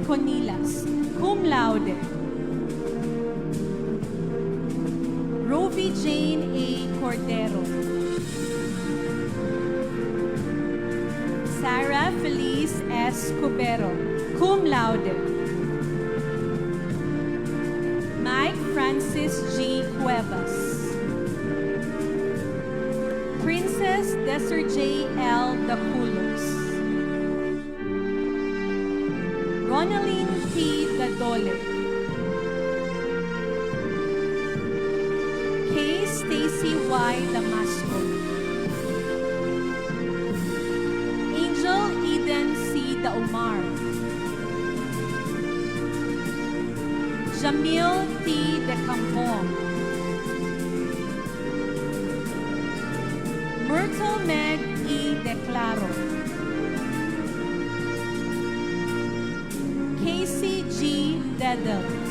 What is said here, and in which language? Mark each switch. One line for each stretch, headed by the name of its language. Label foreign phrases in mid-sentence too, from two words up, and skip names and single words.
English: Conilas,
Latin: cum laude.
English: Rovi Jane A. Cordero. Sarah Feliz S. Cubero,
Latin: cum laude.
English: Mike Francis G. Cuevas. Princess Desiree L. Daculos. Ronaline P. Dadole. K. Stacy Y. Damasco. Angel Eden C. Daumar. Jamil T. De Campong. Myrtle Meg E. Declaro. Casey G. Dedel.